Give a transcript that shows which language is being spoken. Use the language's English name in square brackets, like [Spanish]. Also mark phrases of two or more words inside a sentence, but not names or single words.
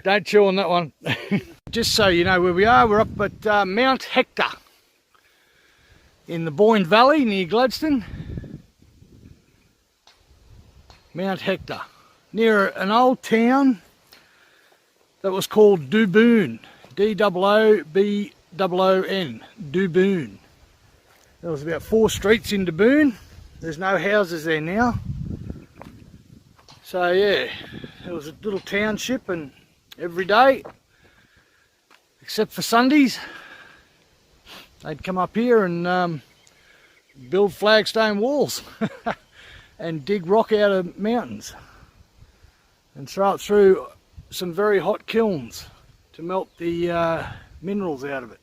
[English] Don't chew on that one. Just so you know where we are, we're up at Mt Hector in the Boyne Valley near Gladstone. Mt Hector, near an old town that was called Dooboon, D-O-O-B-O-O-N, Dooboon. There was about 4 streets in Dooboon. There's no houses there now. So yeah, it was a little township, and every day, except for Sundays, they'd come up here and build flagstone walls and dig rock out of mountains and throw it through some very hot kilns to melt the minerals out of it.